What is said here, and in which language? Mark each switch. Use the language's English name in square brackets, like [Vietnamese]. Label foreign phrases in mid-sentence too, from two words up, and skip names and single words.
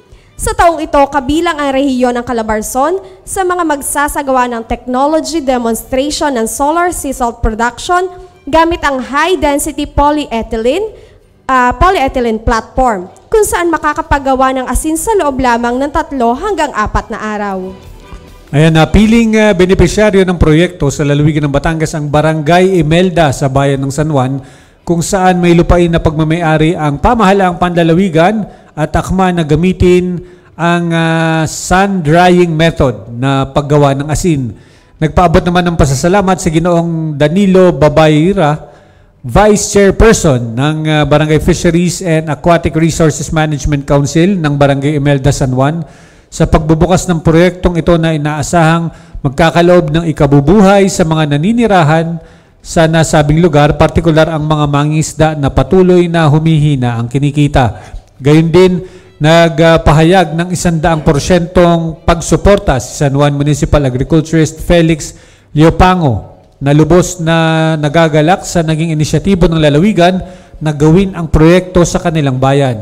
[Filipino] Sa taong ito, kabilang ang rehiyon ng Calabarzon sa mga magsasagawa ng [English] technology demonstration ng solar sea salt production [Filipino] gamit ang [English] high-density polyethylene platform, [Filipino] kung saan makakapagawa ng asin sa loob lamang ng 3 hanggang 4 na araw. Ayan, piling benepisyaryo ng proyekto sa lalawigan ng Batangas ang Barangay Imelda sa bayan ng San Juan, kung saan may lupain na pagmamayari ang Pamahalaang Panlalawigan at akma na gamitin ang [English] sun-drying method [Filipino] na paggawa ng asin. Nagpaabot naman ng pasasalamat sa Ginoong Danilo Babayra, Vice Chairperson ng Barangay Fisheries and Aquatic Resources Management Council ng Barangay Imelda, San Juan, sa pagbubukas ng proyektong ito na inaasahang magkakaloob ng ikabubuhay sa mga naninirahan sa nasabing lugar, partikular ang mga mangingisda na patuloy na humihina ang kinikita. Gayon din, nagpahayag ng 100% pagsuporta si San Juan Municipal Agriculturist Felix Leopango na lubos na nagagalak sa naging inisyatibo ng lalawigan na gawin ang proyekto sa kanilang bayan.